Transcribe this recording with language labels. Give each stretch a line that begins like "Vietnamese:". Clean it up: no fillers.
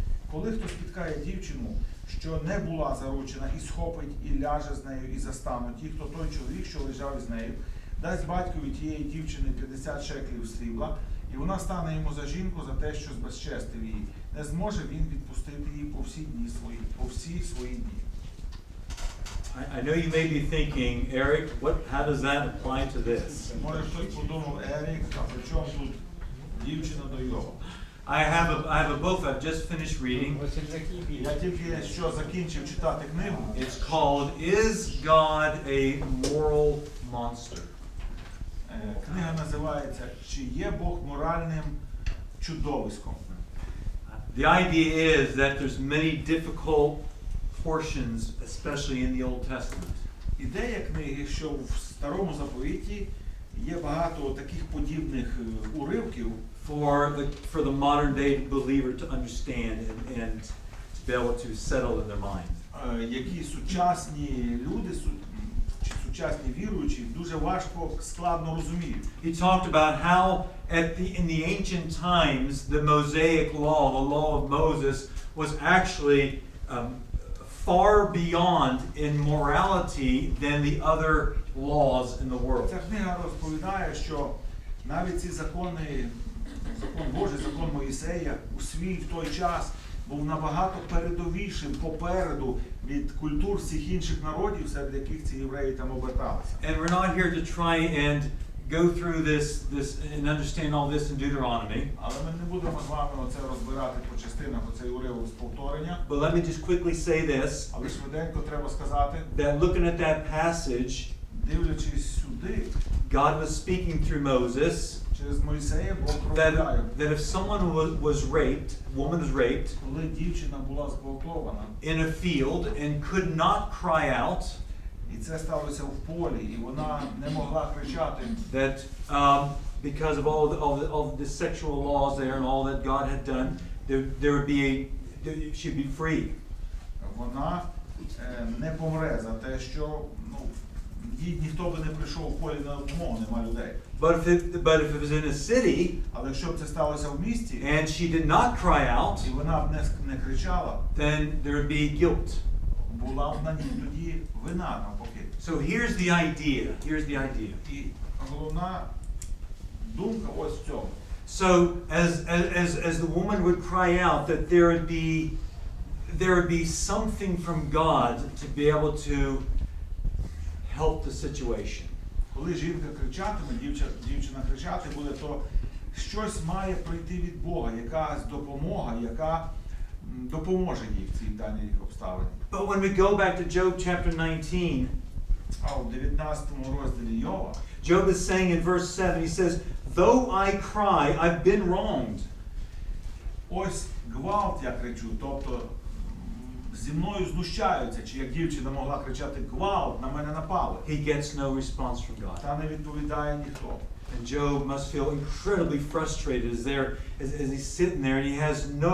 Ukrainian: Коли хто спіткає дівчину, що не була заручена, і схопить, і ляже з нею, і застануть їх, то той чоловік, що лежав із нею, дасть батькові тієї дівчини 50 шеклів срібла, і вона стане йому за жінку за те, що збезчестив її. Не зможе він відпустити її по всі свої дні.
English: I know you may be thinking, Eric, how does that apply to this?
Ukrainian: Може хтось подумав, Ерік, а при чому тут дівчина до Йова?
English: I have a book I've just finished reading.
Ukrainian: Я тільки що закінчив читати книгу.
English: It's called Is God a Moral Monster?
Ukrainian: Книга називається «Чи є Бог моральним чудовиськом?».
English: The idea is that there's many difficult portions, especially in the Old Testament.
Ukrainian: Ідея книги, що в Старому Заповіті є багато таких подібних уривків
English: For the modern day believer to understand and to be able to settle in their mind.
Ukrainian: Які сучасні люди, чи сучасні віруючі дуже важко, складно розуміють.
English: He talked about how in the ancient times the Mosaic law, the law of Moses, was actually far beyond in morality than the other laws in the world.
Ukrainian: Ця книга розповідає, що навіть ці закони, закон Божий, закон Моїсея у в той час був набагато передовішим, попереду від культур всіх інших народів, серед яких ці євреї там оберталися.
English: And we're not here to try and go through this and understand all this in Deuteronomy.
Ukrainian: Але ми не будемо з вами оце розбирати по частинах, оцей уривок з повторення.
English: But let me just quickly say this,
Ukrainian: Але швиденько треба сказати,
English: that looking at that passage,
Ukrainian: дивлячись сюди,
English: God was speaking through Moses,
Ukrainian: через Мойсея Бог промовляє,
English: that if someone was raped, a woman was raped,
Ukrainian: коли дівчина була зґвалтована,
English: in a field and could not cry out,
Ukrainian: і це сталося в полі, і вона не могла кричати,
English: that because of all the sexual laws there and all that God had done, there would be she'd be free.
Ukrainian: Вона не помре за те, що їй ніхто би не прийшов в полі на допомогу, нема людей.
English: But if it was in a city,
Ukrainian: Але якщо б це сталося в місті,
English: and she did not cry out,
Ukrainian: і вона б не кричала,
English: then there would be guilt.
Ukrainian: була б на ній тоді вина навпаки.
English: So here's the idea.
Ukrainian: І головна думка ось в цьому.
English: So as the woman would cry out, that there would be something from God to be able to help the situation.
Ukrainian: Коли жінка кричатиме, дівчина кричати буде, то щось має прийти від Бога, якась допомога, яка допоможе їй в цій даній обставині.
English: But when we go back to Job chapter 19,
Ukrainian: А в 19 розділі Йова,
English: Job is saying in verse 7, he says, though I cry, I've been wronged.
Ukrainian: ось гвалт я кричу, тобто зі мною знущаються, чи як дівчина могла кричати гвалт, на мене напали.
English: He gets no response from God.
Ukrainian: Та не відповідає ніхто.
English: And Job must feel incredibly frustrated as he's sitting there and he has